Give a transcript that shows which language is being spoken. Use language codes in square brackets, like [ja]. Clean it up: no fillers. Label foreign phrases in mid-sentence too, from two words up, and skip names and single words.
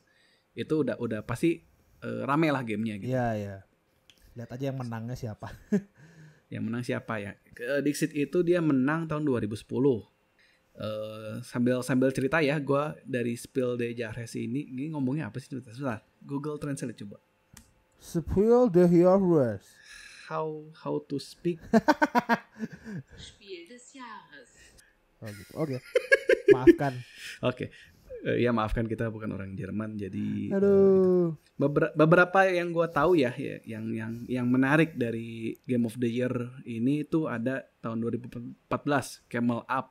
[id] Itu udah pasti rame lah gamenya gitu. Iya. Lihat aja yang menangnya siapa. Yang menang siapa ya? Dixit itu dia menang tahun 2010. Sambil cerita ya, gue dari Spiel des Jahres ini ngomongnya apa sih? Sebentar, Google Translate coba. Spiel des Jahres. [en] How to speak? [id] Spiel des Jahres. Oh gitu. Oke. Maafkan. Oke. Ya maafkan kita bukan orang Jerman jadi. Aduh. Beberapa yang gue tahu ya yang menarik dari Game of the Year ini itu ada tahun 2014 Camel Up.